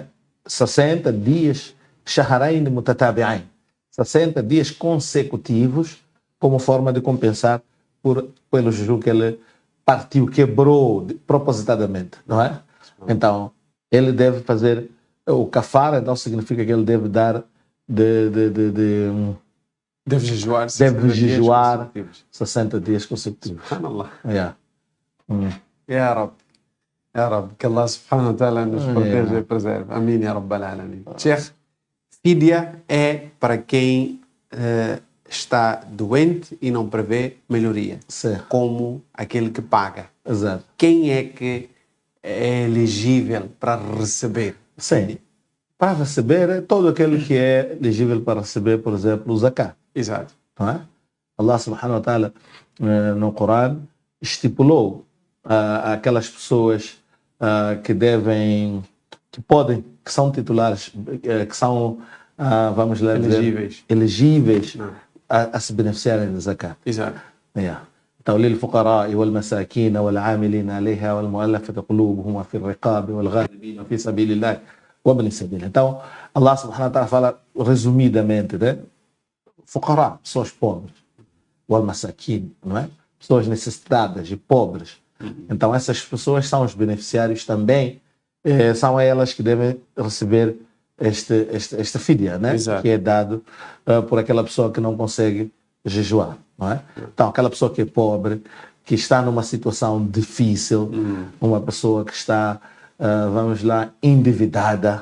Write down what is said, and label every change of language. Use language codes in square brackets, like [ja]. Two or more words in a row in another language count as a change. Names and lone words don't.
[pt] 60 dias, [ar] شهرين متتابعين, [pt] 60 dias consecutivos, como forma de compensar pelo jejum que ele partiu, quebrou propositadamente, não é? Então, ele deve fazer o kafara, então significa que ele deve dar Deve jejuar deve 60 dias jejuar consecutivos. 60 dias consecutivos. Subhanallah. Yeah. [ar] يا رب. يا رب. [pt] Que Allah [ar] سبحانه وتعالى [pt] nos proteja Yeah. e preserve. Amém, [ar] يا رب العالمين. [pt] Sheikh, fídia é para quem está doente e não prevê melhoria, Sim, como aquele que paga. exato. Quem é que é elegível para receber? Sim. Para receber, é todo aquele que é elegível para receber, por exemplo, o zakat. Exato. Não é? Allah [ar] سبحانه وتعالى [pt] no Corão estipulou aquelas pessoas que devem, que podem, que são titulares, que são, vamos lá dizer, elegíveis a se beneficiarem da zakat. Exato. Yeah. então, [ar] للفقراء والمساكين والعاملين عليها والمؤلفة قلوبهم وفي الرقاب والغارمين وفي سبيل الله وابن السبيل. [pt] Então, Allah [ar] سبحانه وتعالى [pt] fala resumidamente, né? Fuqara, pessoas pobres. Wal-masakin, não é? Pessoas necessitadas e pobres. Então, essas pessoas são os beneficiários também, são elas que devem receber esta fidya, né? Exato. Que é dado por aquela pessoa que não consegue jejuar, não é? Então, aquela pessoa que é pobre, que está numa situação difícil, uma pessoa que está, vamos lá, endividada.